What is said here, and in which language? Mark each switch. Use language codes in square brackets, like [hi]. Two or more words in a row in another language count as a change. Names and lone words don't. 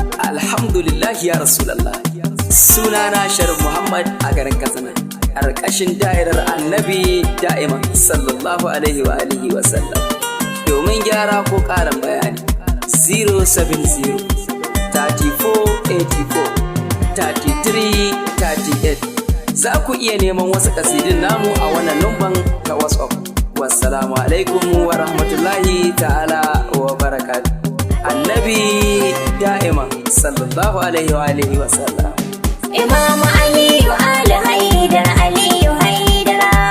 [ar] الحمد لله يا رسول الله. [ha] Sunana Sharif Muhammad a garin Katsina, ƙarƙashin da'irar Annabi Da'iman [ar] صلى الله عليه وعلى آله وسلم. [ha] Domin gyara ko ƙarin bayani, [en] zero seven zero thirty-four eighty-four thirty-three thirty-eight. [ha] Za ku iya neman wasu kasidin namu a wannan numban ta WhatsApp. [ar] والسلام عليكم ورحمة الله تعالى وبركاته. Annabi Da'iman صلى الله عليه وعلى آله وسلم. [ha] Imam Aliyu Ali Haidar, Aliyu Haidar.